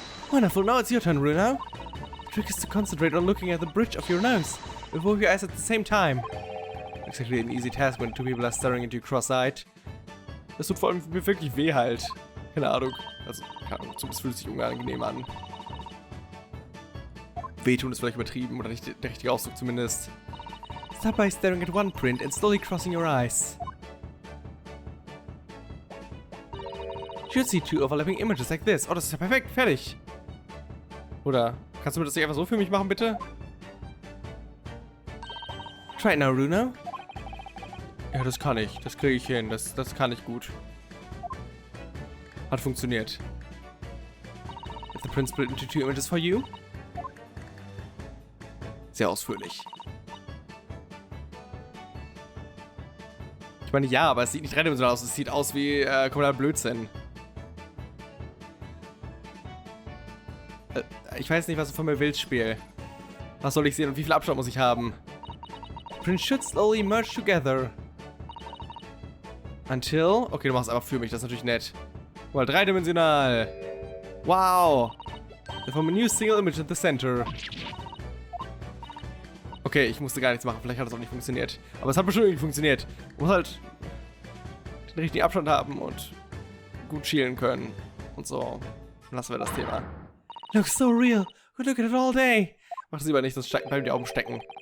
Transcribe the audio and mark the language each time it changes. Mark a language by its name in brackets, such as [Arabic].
[English] Wonderful, now it's your turn, Bruno. The trick is to concentrate on looking at the bridge of your nose with both your eyes at the same time. Exactly an easy task when 2 people are staring into you cross-eyed. [German] Das tut vor allem mir wirklich weh halt. Keine Ahnung. Also, keine Ahnung, zumindest fühlt es sich unangenehm an. Wehtun ist vielleicht übertrieben, oder nicht der richtige Ausdruck zumindest. [English] Start by staring at 1 print and slowly crossing your eyes. You should see 2 overlapping images like this. [German] Oh, das ist ja perfekt, fertig. Oder kannst du mir das nicht einfach so für mich machen, bitte? [English] Try it now, Bruno. [German] Ja, das kann ich. Das kriege ich hin. Das kann ich gut. Hat funktioniert. [English] Is the print split into 2 images for you? [German] Sehr ausführlich. Ich meine, ja, aber es sieht nicht dreidimensional aus. Es sieht aus wie kompletter Blödsinn. Ich weiß nicht, was du von mir willst, Spiel. Was soll ich sehen und wie viel Abstand muss ich haben? [English] Print should slowly merge together. Until... [German] Okay, du machst es einfach für mich. Das ist natürlich nett. Weil dreidimensional. Wow. [English] From a new single image in the center. [German] Okay, ich musste gar nichts machen. Vielleicht hat das auch nicht funktioniert. Aber es hat bestimmt irgendwie funktioniert. Man muss halt den richtigen Abstand haben und gut schielen können. Und so. Dann lassen wir das Thema. [English] Looks so real. We look at it all day. [German] Mach das lieber nicht, sonst bleiben die Augen stecken.